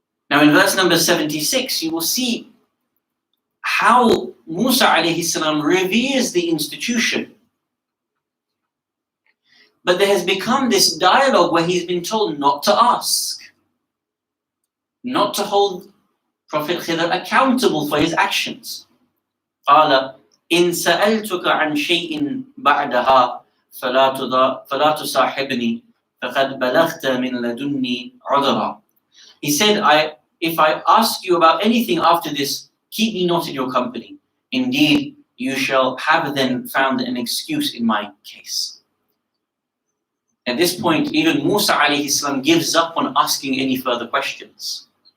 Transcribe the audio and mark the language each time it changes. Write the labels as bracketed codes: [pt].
[en] Now in verse number 76, you will see how Musa alayhi salam reveres the institution. But there has become this dialogue where he's been told not to ask, not to hold Prophet Khidr accountable for his actions. [ar] قال إن سألتك عن شيء بعدها فلا تصاحبني فقد بلغت من لدني عذرا. [en] He said, if I ask you about anything after this, keep me not in your company. Indeed, you shall have then found an excuse in my case. At this point, even Musa alayhi salam gives up on asking any further questions.